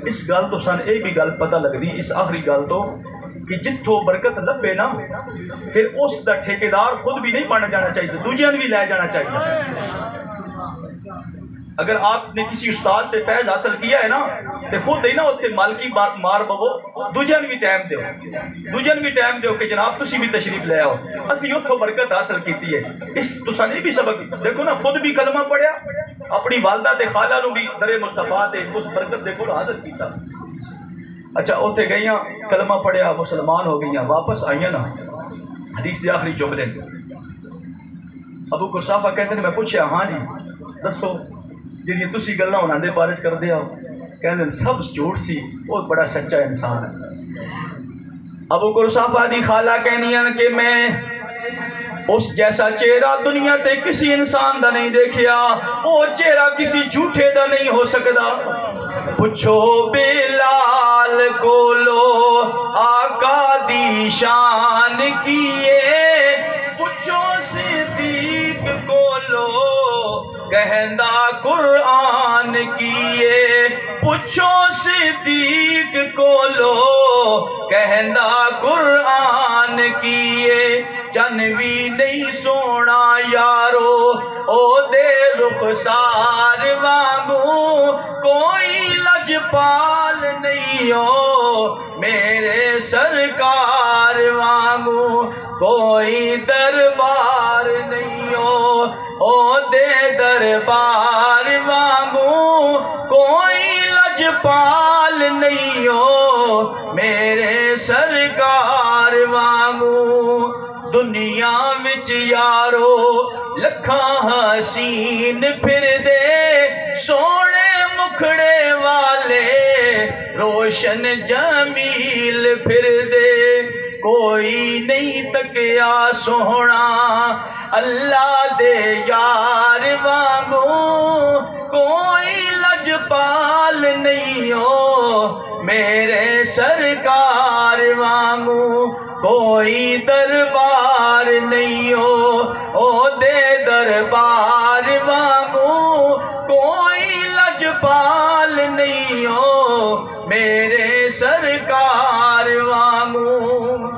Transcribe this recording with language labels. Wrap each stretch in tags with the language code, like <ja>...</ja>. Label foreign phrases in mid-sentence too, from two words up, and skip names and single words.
<pa>اس گل تو سن یہ بھی گل پتہ لگتی, اس آخری گل تو کہ جتوں برکت لبے نا پھر اس دا ٹھیکیدار خود بھی نہیں بن جانا چاہیے, دوجیاں بھی لے جانا چاہیے.</pa> <ur>اگر آپ نے کسی استاد سے فیض حاصل کیا ہے نا تو خود ہی نا</ur> <pa>اتنے مالکی مار بو, دوجیاں بھی ٹائم دیو, دوجیاں بھی ٹائم دیو کہ جناب تسی بھی تشریف لے آؤ, اسی اتھوں برکت حاصل کیتی ہے. اس تساں نے بھی سبق دیکھو نا, خود بھی کلمہ پڑھیا, اپنی والدہ تے خالہ نو بھی در مصطفیٰ تے اس برکت دے کول حاضر کیتا. اچھا اتنے گئیاں, کلمہ پڑھیا, مسلمان ہو گئیاں, واپس آئیاں نا, حدیث دے آخری جملے ابو قرصافہ</pa> <ur>کہتے ہیں,</ur> <pa>میں پوچھا ہاں جی دسو جی تسی گلاں انہاں دے بارے کردے ہو, کہندے ہیں سب جھوٹ سی,</pa> <ur>وہ بڑا سچا انسان ہے.</ur> <pa>ابو قرصافہ دی خالہ کہندیاں کہ میں اس جیسا چہرہ دنیا تے کسی انسان دا نہیں دیکھیا, وہ چہرہ کسی جھوٹے دا نہیں ہو سکدا. پوچھو بلال کولو آقا دی شان کیے, پوچھو صدیق کولو کہندا قرآن کیے, پوچھو صدیق کولو کہندا قرآن کیے. چنوی نہیں سونا یارو او دے رخسار وانگو, کوئی لجپال نہیں ہو میرے سرکار وانگو, کوئی دربار نہیں ہو او دے دربار وانگو, کوئی لجپال نہیں ہو میرے سرکار وانگو. دنیا وچ یارو لکھاں حسین پھر دے, سونے مکھڑے والے روشن جمیل پھر دے, کوئی نہیں تکیا سونا اللہ دے یار وانگو, کوئی لجپال نہیں ہو میرے سرکار وانگو, کوئی دربار نہیں ہو او دے دربار وانگو, کوئی لجپال نہیں ہو میرے سرکار وانگو.</pa>